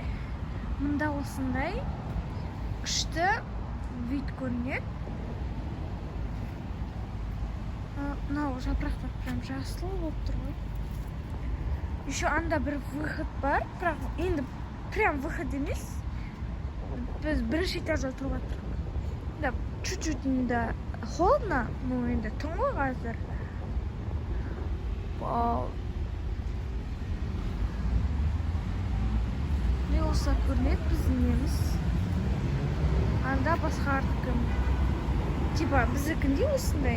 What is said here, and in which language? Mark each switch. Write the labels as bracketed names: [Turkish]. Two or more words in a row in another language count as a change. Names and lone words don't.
[Kazakh] Мында осындай күшті вид көрінеді. Мынау жапырақтар прям жасыл болып тұр ғой. Еще анда бір выход бар, бірақ енді прям выход емес. Біз бірінші этажда тұрып жатырмыз. [Russian] Да, чуть-чуть да холодно, но [Kazakh] енді түн ғой қазір. Вау. Не болса көрінеді біздің неміз. Анда басқардікі. Типа біздікінде осындай.